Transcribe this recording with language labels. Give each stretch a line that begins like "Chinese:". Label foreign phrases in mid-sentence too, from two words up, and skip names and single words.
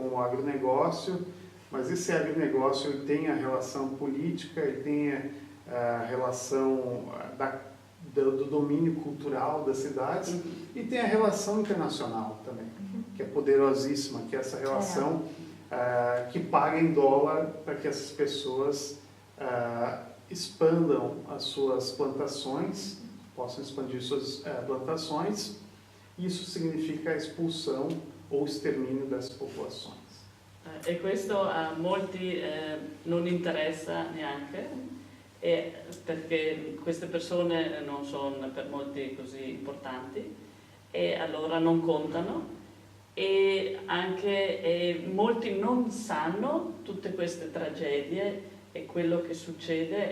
Portuguese: o agronegócio, mas esse agronegócio ele tem a relação política, ele tem a relação do domínio cultural das cidades e tem a relação internacional também, que é poderosíssima, que é essa relação que paga em dólar para que essas pessoas expandam as suas plantações, possam expandir suas plantações. Isso significa a expulsão ou extermínio dessas popolações.
Italian: E questo a molti non interessa neanche, perché queste persone non sono per molti così importanti e allora non contano, e anche molti non sanno tutte queste tragedie e quello che succede.